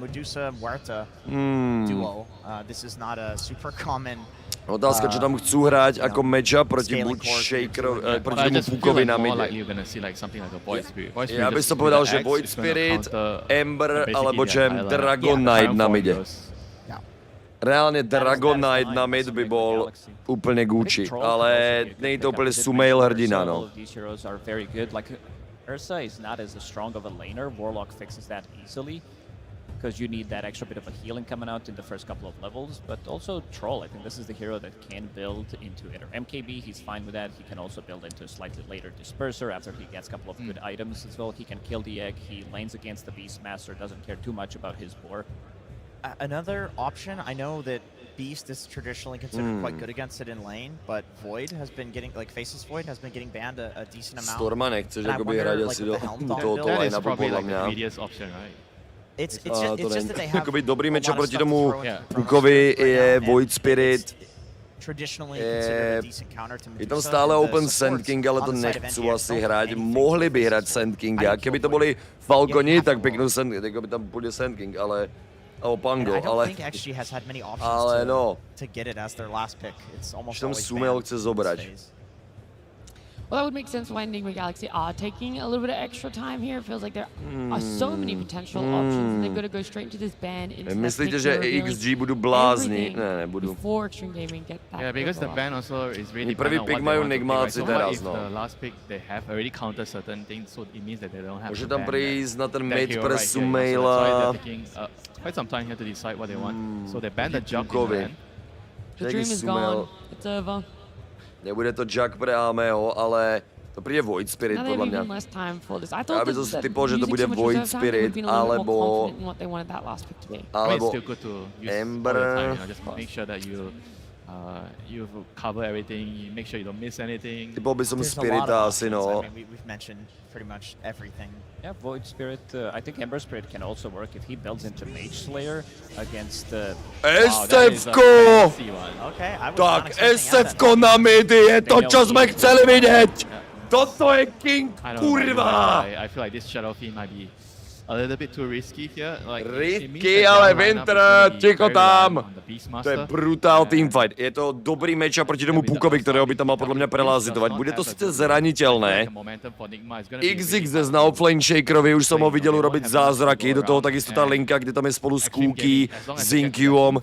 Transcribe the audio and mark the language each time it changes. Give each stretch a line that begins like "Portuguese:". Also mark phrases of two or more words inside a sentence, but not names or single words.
Slovak: Otázka, čo tam chcú hrať ako matchup proti buď Shakerovi, proti tomu Pukovi na mide. Ja by som povedal, že Void Spirit, Ember alebo Jam Dragon Knight na mide. Reálne Dragon Knight na mid by bol úplne Gucci, ale nie je to úplne Sumail hrdina, no.
English: Ursa is not as strong of a laner. Warlock fixes that easily because you need that extra bit of a healing coming out in the first couple of levels. But also Troll, I think this is the hero that can build into either MKB. He's fine with that. He can also build into a slightly later Disperser after he gets a couple of good items as well. He can kill the egg. He lanes against the Beastmaster. Doesn't care too much about his boar. Another option, I know that Beast is traditionally considered quite good against it in lane, but Void has been getting, like Faceless Void has been getting banned a decent amount.
Slovak: Storma nechceš jakoby hrať asi do tohoto line-upu podľa mňa.
English: It's just that they have
Slovak: jakoby dobrý matchup proti tomu Pukovi je Void Spirit. Je tam stále Open Sand King, ale to nechcú asi hrať. Mohli by hrať Sand Kinga. Keby to boli Falconi, tak peknú Sand King, by tam bude Sand King, ale alebo Pango, ale no. Už tam Sumail chce zobrať.
English: Well, that would make sense why Nigma Galaxy are taking a little bit of extra time here. It feels like there are so many potential options, and they're going to go straight into this ban.
Slovak: Myslíte, že XG budú blázni? Ne, nebudú.
English: Before Xtreme Gaming get that. Yeah, because the ban also is really
Slovak: prvý pick majú Nigmáci teraz, no.
English: The last pick they have already counted certain things, so it means that they don't have.
Slovak: Môže tam prísť na ten mid pre Sumaila.
English: Quite some time here to decide what they want. So they banned the jump in. The dream is gone. It's over.
Slovak: Nebude to Jack pre Ameho, ale to príde Void Spirit podľa mňa. Ja by som si typol, že to bude Void Spirit, alebo Ember.
English: You cover everything, you make sure you don't miss anything.
Slovak: Typol by som Spirita asi, no.
English: We've mentioned pretty much everything. Yeah, Void Spirit, I think Ember Spirit can also work if he builds into Mage Slayer against the...
Slovak: SF-ko! Tak, SF-ko na midi, je to, čo sme chceli vidieť! Toto je King, kurva!
English: I feel like this Shadow Fiend might be a little bit too risky here. Like, risky,
Slovak: ale Winter, ticho tam! To je brutál teamfight. Je to dobrý matchup proti tomu Pukovi, ktorého by tam mal podľa mňa prelázitovať. Bude to sice zraniteľné. XXS na offlane Shakerovi, už som ho videl urobiť zázraky. Do toho takisto tá linka, kde tam je spolu s Kuki, s Inkyom.